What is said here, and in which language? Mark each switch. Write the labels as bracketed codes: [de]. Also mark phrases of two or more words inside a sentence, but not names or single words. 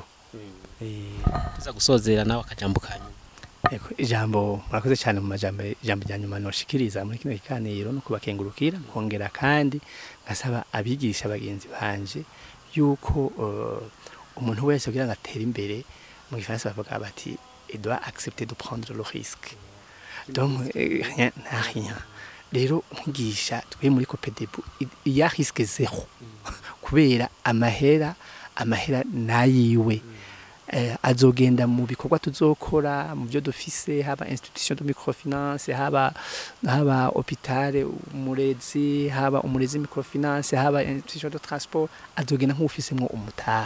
[rn] Tuza gusozera nawe akajambo kanyu. Ijambo murakoze cyane mu ijambo rya nyuma noshikiriza muri kino kiganiro no kubakengurukira, kongera kandi ngasaba abigisha bagenzi banje yuko umuntu wese kugira ngo atere imbere, mu Gifaransa bavuga bati [fr] il doit accepter de prendre le risque, donc rien. [rn] Rero umwigisha twe muri Copedebu ya [fr] risque zero, [rn] kubera amahera nayiwe, azogenda mu bikorwa tuzokora mu byo dufise, haba [fr] institution de microfinance, [rn] haba hôpital umurezi, haba umurezi microfinance, haba [fr] institution de transport, [rn] azogenda nk'ufisemwo umutari.